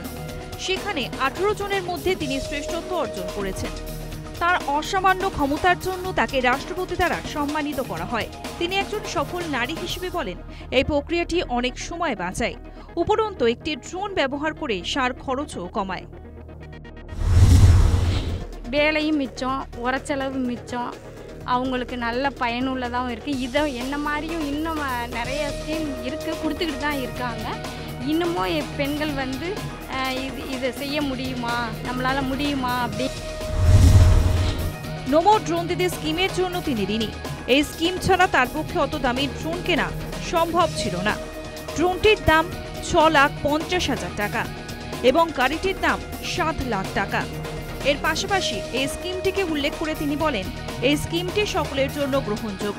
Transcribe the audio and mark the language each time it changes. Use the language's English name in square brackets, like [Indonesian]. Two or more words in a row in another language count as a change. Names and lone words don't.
[Bangla] সেখানে 18 জনের মধ্যে তিনি শ্রেষ্ঠত্ব অর্জন করেছেন। তার অসামান্য ক্ষমতার জন্য তাকে রাষ্ট্রপতি দ্বারা সম্মানিত করা হয়। তিনি একজন সফল নারী হিসেবে বলেন, এই প্রক্রিয়াটি অনেক সময় বাঁচায়। উপরন্তু একটি ড্রোন ব্যবহার করে সার খরচও কমায়। [Tamil] வேலையும் மிச்சம், உரச்செலவு மிச்சம், அவங்களுக்கு நல்ல பயனுள்ளதாகவும் இருக்குது. இதை என்ன மாதிரியும் இன்னும் நிறைய ஸ்கீம் இருக்குது, கொடுத்துக்கிட்டு தான் இருக்காங்க. இன்னமும் பெண்கள் வந்து இதை செய்ய முடியுமா, நம்மளால் முடியுமா அப்படி। [Bangla] নমো ড্রোন দিদি স্কিমের জন্য তিনি ঋণী। এই স্কিম ছাড়া তার পক্ষে অত দামি ড্রোন কেনা সম্ভব ছিল না। ড্রোনটির দাম 6,50,000 টাকা এবং গাড়িটির দাম 7 লাখ টাকা। এর পাশাপাশি এই স্কিমটিকে উল্লেখ করে তিনি বলেন, এই স্কিমটি সকলের জন্য গ্রহণযোগ্য।